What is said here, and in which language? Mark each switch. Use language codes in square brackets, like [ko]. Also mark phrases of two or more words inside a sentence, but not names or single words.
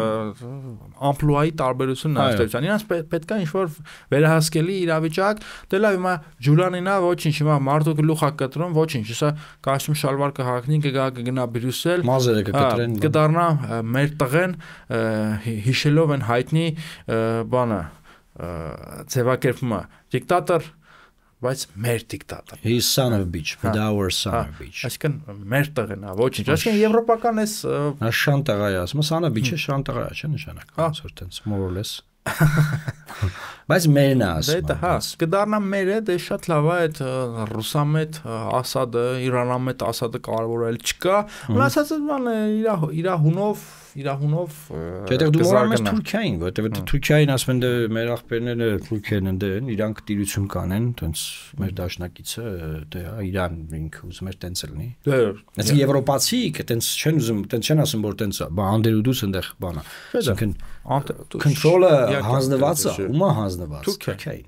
[hy] ամպլուայի տարբերությունն է ըստեյության։ Իրանց պետք է ինչ-որ վերահսկելի իրավիճակ, դե լավ հիմա Ջուլիանին է, ոչինչ, հիմա մարդու գլուխ է կտրում, ոչինչ, հեսա կաշում շալվար կհագնի, կգնա Բրյուսել, մազերը կկտրեն, կդառնա մեր տղեն հիշելով են հայտնի բանը ձևակերպումը դիկտատոր, բայց մեր դիկտատոր։ [en] His son of a bitch, but our son of a bitch։ [hy] Այսինքն մեր տղեն է, ոչինչ։ Այսինքն եվրոպական էս շան տղա է, ասում [en] son of a bitch- [hy] ը շան տղա է, չէ՞ նշանակում, այսօր տենց [en] more or less։ [hy] Բայց մերն է ասում։ Դա հա, կդառնա մերը, դե շատ լավ է այդ ռուսամետ Ասադը, Իրանամետ Ասադը կարևորել չկա։ Մնացածը բանը իր հունով Չէ, դու մոռանում ես Թուրքիային, որովհետև Թուրքիային ասում են դե մեր աղբերները Թուրքիան են դեն, իրանք տիրություն կանեն, տենց մեր դաշնակիցը դե Իրան ինքը ուզում էր տենց լինի։ Այսինքն եվրոպացիք տենց չեն ուզում, տենց չեն ասում որ տենց բա անդերուդուս այնտեղ բանա։ Այսինքն կոնտրոլը հանձնված է, ումա հանձնված Թուրքիային։